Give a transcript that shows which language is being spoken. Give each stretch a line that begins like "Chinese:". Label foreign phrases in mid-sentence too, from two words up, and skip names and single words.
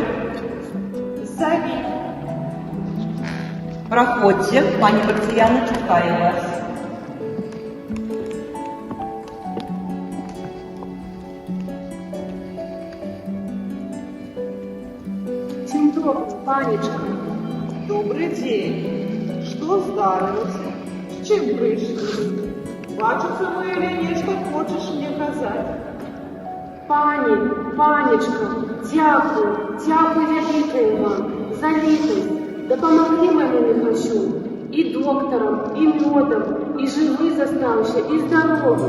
Belarusian: Заві. Праходзьце, пані Марцыяна чакае вас. Дзень добры, панічка.
Russian: Добрый день. Что здарылася?
Belarusian: З чым прыйшлі? Бачыцца мы или нешта хочаш мне казаць? Пані, панічка, дзякуй вялікай вам за літасць. Дапамаглі майму Міхасю. І доктарам, і мёдам, і жывы застаўся, і здаровы.